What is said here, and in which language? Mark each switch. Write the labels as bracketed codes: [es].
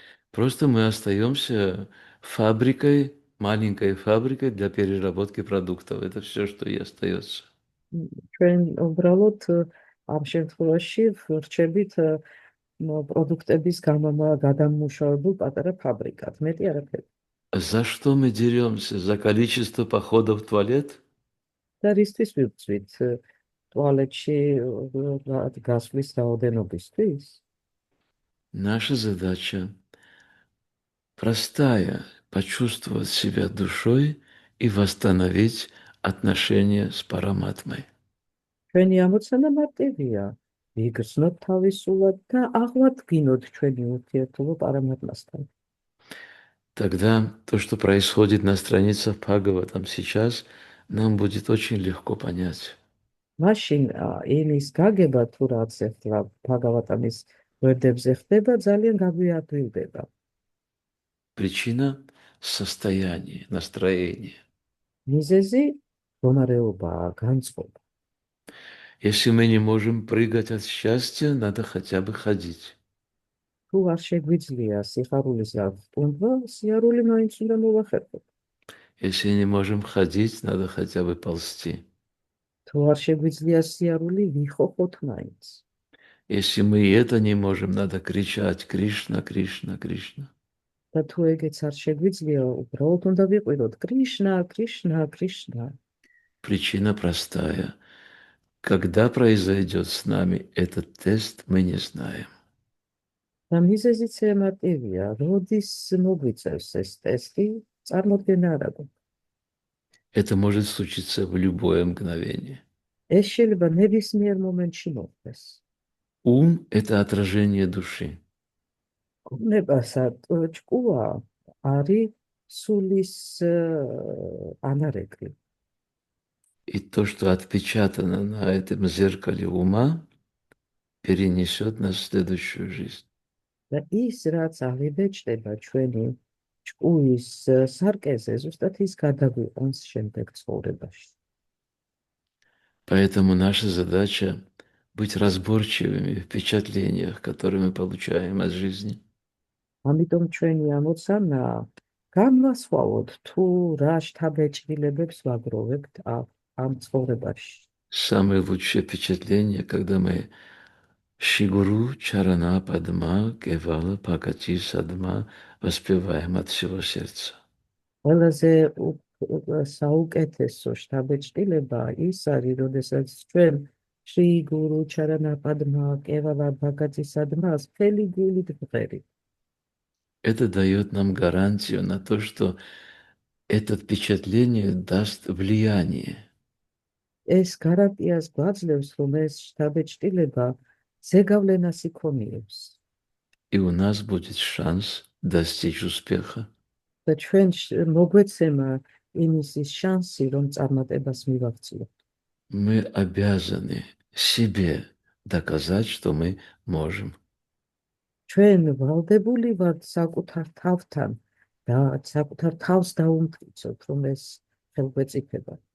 [ru] Просто мы остаемся фабрикой, маленькой фабрикой для переработки продуктов. Это все, что и остается. [ka] ჩვენ უბრალოდ ამ შემთხვევაში ვრჩებით პროდუქტების გადამუშავებულ პატარა ფაბრიკად, მეტი არაფერი. [ru] За что мы деремся? За количество походов в туалет? [ka] და რისთვის ვიწვით ტუალეტში გასვლის რაოდენობისთვის? [ru] Наша задача простая – почувствовать себя душой и восстановить отношения с Параматмой. [ka] ჩვენი ამოცანა მარტივია. ვიგრძნოთ თავისულად და აღვადგინოთ ჩვენი ურთიერთობა პარამატმასთან. [ru] Тогда то, что происходит на страницах Бхагаватам сейчас, нам будет очень легко понять. [ka] მაშინ იმის გაგება თუ რაც ახლა ბჰაგავატამის ვერდებზე ხდება, ძალიან გაგვიადვილდება. [ru] Причина – состояние, настроение. [ka] მიზეზი მდგომარეობაა, განწყობა. [ru] Если мы не можем прыгать от счастья, надо хотя бы ходить. [ka] თუ არ შეგვიძლია სიხარულის აღწმობა, სიარული მაინც უნდა მოვახერხოთ. [ru] Если не можем ходить, надо хотя бы ползти. [ka] თუ არ შეგვიძლია სიარული, ვიხოხოთ მაინც. [ru] Если мы и это не можем, надо кричать «Кришна, Кришна, Кришна». [ka] და თუ ეგეც არ შეგვიძლია, უბრალოდ უნდა ვიყვიროთ კრიშნა, კრიშნა, კრიშნა. [ru] Причина простая. Когда произойдет с нами этот тест, мы не знаем. [ka] და მიზეზიც მარტივია, როდის მოგვიწევს ეს ტესტი, წარმოდგენა არ აქვს. [ru] Это может случиться в любое мгновение. [ka] ეს შეიძლება ნებისმიერ მომენტში მოხდეს. [ru] Ум – это отражение души. [ka] უნებასა ჭკუა არის სულის ანარეკლი. [ru] И то, что отпечатано на этом зеркале ума, перенесет нас в следующую жизнь. [ka] და ის, რაც აღიბეჭდება ჩვენი ჭკუის სარკეზე, ზუსტად ის გადაგვიყვანს შემდეგ ცხოვრებაში. [ru] Поэтому наша задача – быть разборчивыми в впечатлениях, которые мы получаем от жизни. [ka] ამიტომ ჩვენი ამოცანაა განვასხვაოთ თუ რა შთაბეჭდილებებს ვაგროვებთ ამ ცხოვრებაში. [ru] Самое лучшее впечатление, когда мы Шигуру Чарана Падма Кевала Пакати Садма воспеваем от всего сердца. [ka] ყველაზე საუკეთესო შთაბეჭდილება ის არის, როდესაც ჩვენ შრი გურუ ჩარანა პადმა კევალა ბაგაცი სადმას მთელი გულით ვღერით. [ru] Это дает нам гарантию на то, что это впечатление даст влияние. [ka] ეს გარანტიას გვაძლევს, რომ ეს შთაბეჭდილება ზეგავლენას იქონიებს. [ru] И у нас будет шанс достичь успеха. [ka] და ჩვენ მოგვეცემა იმის შანსი, რომ წარმატებას მივაღწიოთ. [ru] Мы обязаны себе доказать, что мы можем. [ka] ჩვენ ვალდებული ვართ საკუთარ თავთან და საკუთარ თავს დაუმტკიცოთ, რომ ეს ხელგვეწიფება.